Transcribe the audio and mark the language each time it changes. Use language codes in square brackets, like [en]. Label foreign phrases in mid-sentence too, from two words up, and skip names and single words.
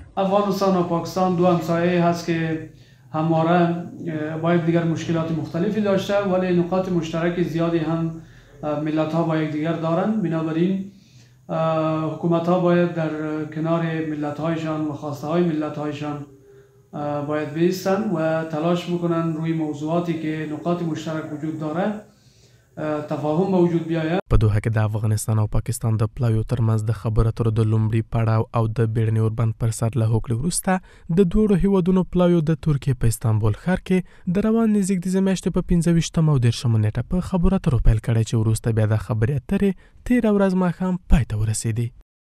[fa] افغانستان و پاکستان دو همسایه هست که همواره با یکدیگر مشکلات مختلفی داشته، ولی نقاط مشترک زیادی هم ملت ها با یکدیگر دارند. بنابراین حکومت ها باید در کنار ملت هایشان و خواسته های ملت هایشان باید بایستند و تلاش بکنند روی موضوعاتی که نقاط مشترک وجود داره تفاهم به وجود بیاید. [ps] په دوحه کې د افغانستان او پاکستان د پلاویو ترمنځ د خبرو اترو د لومړي پړاو او د بیړني اوربند پر سر له هوکړې وروسته د دواړو هیوادونو پلاویو د ترکیې په استانبول ښار کې د روانې زیږدیزې میاشتې په 25 او 30 نیټه په خبرو اترو پیل کړی چې وروسته بیا د خبرې اترې 13 ورځ ماښام پای ته ورسېدې.